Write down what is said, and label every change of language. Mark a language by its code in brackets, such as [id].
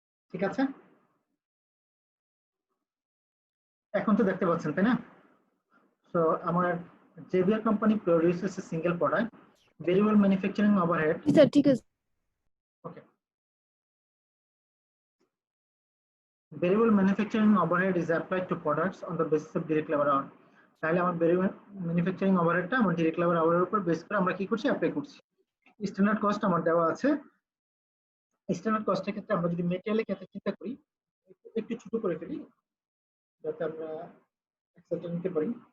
[bn] ঠিক আছে, এখন তো দেখতে পাচ্ছেন তাই না? [en] So আমার Xavier company produces a single product, variable manufacturing overhead. [bn] Sir ঠিক আছে। [en] Okay. Variable manufacturing overhead is applied to products on the basis of direct labor hour। [bn] তাহলে আমার ভেরিয়েবল ম্যানুফ্যাকচারিং ওভারহেডটা আমার ডাইরেক্ট লেবার আওয়ারের উপর বেস করে আমরা কি করছি, অ্যাপ্লাই করছি। স্ট্যান্ডার্ড কস্ট আমার দেওয়া আছে। স্ট্যান্ডার্ড কস্টের ক্ষেত্রে আমরা যদি মেটেরিয়ালের ক্ষেত্রে চিন্তা করি, একটু ছোট করে ফেলি যাতে আমরা এক্সেলটা নিতে পারি।